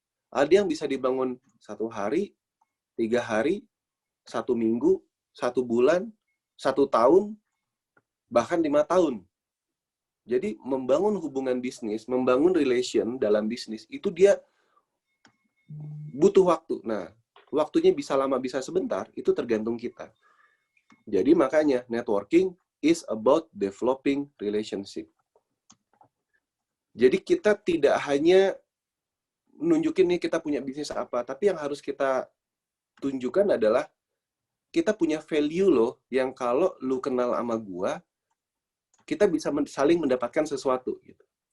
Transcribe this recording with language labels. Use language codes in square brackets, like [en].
[id] Ada yang bisa dibangun 1 hari, 3 hari, 1 minggu, 1 bulan, 1 tahun, bahkan 5 tahun. Jadi membangun hubungan bisnis, membangun relation dalam bisnis, itu dia butuh waktu. Nah, waktunya bisa lama, bisa sebentar, itu tergantung kita. Jadi makanya [en] networking is about developing relationship. [id] Jadi kita tidak hanya nunjukin nih kita punya bisnis apa, tapi yang harus kita tunjukkan adalah kita punya value loh, yang kalau lu kenal sama gua, kita bisa saling mendapatkan sesuatu gitu.